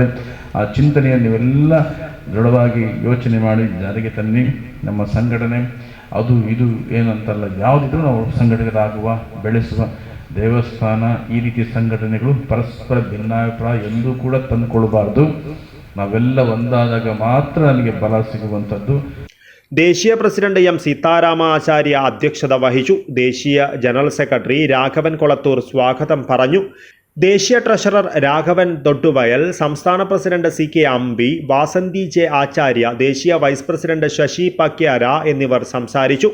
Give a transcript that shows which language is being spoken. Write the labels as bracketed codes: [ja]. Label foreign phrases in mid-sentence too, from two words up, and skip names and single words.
[kn] ಆ ಚಿಂತನೆಯನ್ನು ನೀವೆಲ್ಲ ದೃಢವಾಗಿ ಯೋಚನೆ ಮಾಡಿ ಜಾರಿಗೆ ತನ್ನಿ. ನಮ್ಮ ಸಂಘಟನೆ ಅದು ಇದು ಏನಂತಲ್ಲ, ಯಾವುದಿದ್ರೂ ನಾವು ಸಂಘಟನೆಗಳಾಗುವ, ಬೆಳೆಸುವ. ದೇವಸ್ಥಾನ ಈ ರೀತಿಯ ಸಂಘಟನೆಗಳು ಪರಸ್ಪರ ಭಿನ್ನಾಭಿಪ್ರಾಯ ಎಂದೂ ಕೂಡ ತಂದುಕೊಳ್ಬಾರ್ದು. ನಾವೆಲ್ಲ ಒಂದಾದಾಗ ಮಾತ್ರ ನಮಗೆ ಬಲ ಸಿಗುವಂಥದ್ದು. [ml] ദേശീയ പ്രസിഡന്റ് M. സീതാരാമ ആചാര്യ അധ്യക്ഷത വഹിച്ചു. ദേശീയ ജനറൽ സെക്രട്ടറി രാഘവൻ കൊളത്തൂർ സ്വാഗതം പറഞ്ഞു. ദേശീയ ട്രഷറർ രാഘവൻ തൊട്ടുവയൽ, സംസ്ഥാന പ്രസിഡന്റ് CK അമ്പി, വാസന്തി J. ആചാര്യ, ദേശീയ വൈസ് പ്രസിഡന്റ് ശശി പക്യാര എന്നിവർ സംസാരിച്ചു.